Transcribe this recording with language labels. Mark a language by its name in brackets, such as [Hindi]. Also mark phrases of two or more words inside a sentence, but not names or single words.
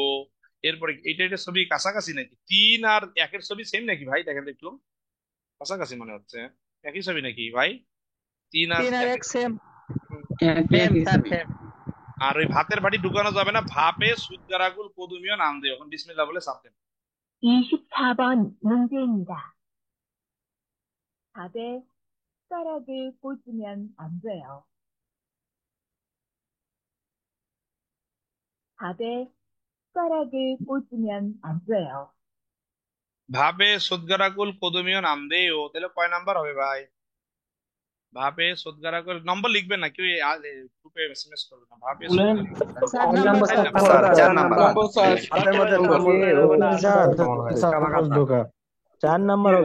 [Bangla] এরপরে এটা ছবি কাছাকাছি নাকি? 3 আর 1-এর ছবি সেম নাকি ভাই? দেখেন তো একটু, কাছাকাছি মনে হচ্ছে, একই ছবি নাকি ভাই? 3 আর 1 সেম আর ওই ভাতের বাটি ঢুকানো যাবে না, [Korean] 밥에 숟가락을 꽂으면 안 돼요. [Bangla] এখন বিসমিল্লাহ বলে চাপ দেন। [Korean] 24번 문제입니다. 밥에 숟가락을 꽂으면 안 돼요. 밥에 숟가락을 꽂으면 안 돼요. 밥에 숟가락을 꽂으면 안 돼요, [Bangla] তাহলে কয় নাম্বার হবে ভাই? [Korean] 밥에 숟가락을 [Bangla] নম্বর লিখবেন না কেউ, গ্রুপে এসএমএস করবে না। ভাপে ঢোকা 4 নাম্বার হবে।